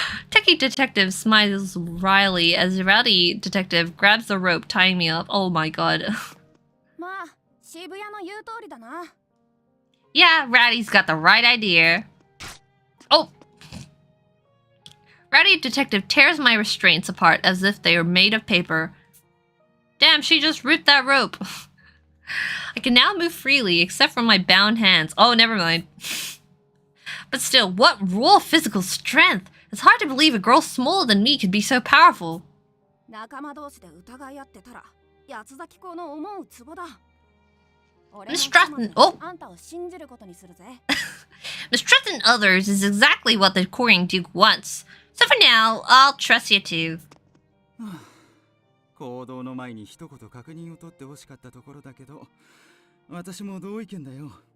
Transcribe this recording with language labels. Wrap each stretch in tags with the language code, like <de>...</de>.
<en>Techie Detective smiles wryly as Rowdy Detective grabs the rope tying me up. Oh my god.</en> <ja>まあ、渋谷の言う通りだな。</ja> <en>Yeah, Rowdy's got the right idea. Oh! Rowdy Detective tears my restraints apart as if they were made of paper. Damn, she just ripped that rope. I can now move freely except for my bound hands. Oh, never mind. But still, what raw physical strength! It's hard to believe a girl smaller than me could be so powerful.</en> <ja>仲間同士で疑い合ってたら、八つ咲き子の思うツボだ。</ja> <en>Mistrusting- oh.</en> <ja>あんたを信じることにするぜ。</ja> <en>Mistrusting others is exactly what the courting Duke wants. So for now, I'll trust you too.</en> <ja>行動の前に一言確認を取ってほしかったところだけど、私も同意見だよ。</ja>